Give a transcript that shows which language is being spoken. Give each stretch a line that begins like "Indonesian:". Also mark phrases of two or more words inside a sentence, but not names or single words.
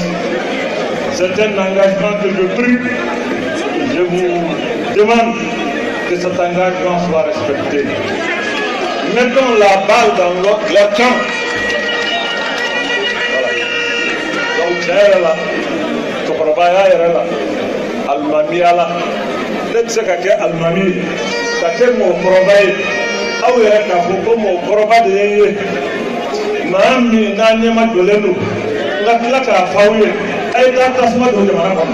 French: C'est un engagement que je prie. Je vous demande que cet engagement soit respecté. Mettons la balle dans leur camp. Voilà. Donc, c'est là. Tokorobaya est là. Almami là.
English: Let's say
Bambara: Almami. Kake mo korobaye. Awu yɛrɛ k'a fɔ ko mo kɔrɔba de ye ye. Maa min n'a ɲɛma jɔlen don. N ka tila k'a fɔ aw ye. A ye taa tasuma don jamana kɔnɔ.